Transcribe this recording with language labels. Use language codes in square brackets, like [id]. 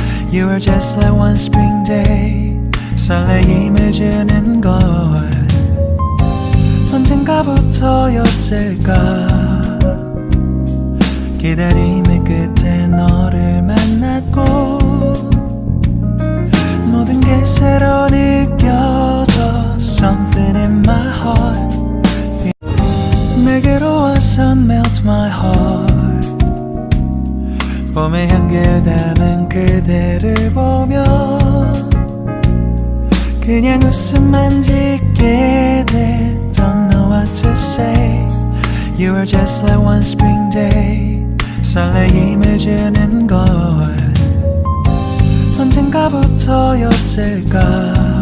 [en] You are just like one spring day. [ko] 설레임을 주는 걸 언젠가부터였을까. 기다림의 끝에 너를 만났고 모든 게 새로 느껴져. [en] Something in my heart. [ko] 내게로 와서 [en] melt my heart. [ko] 봄의 향기를 담은 그대를 보며 그냥 웃음만 짓게 돼. [en] Don't know what to say. You are just like one spring day. [ko] 설레임을 주는 걸 언젠가부터였을까.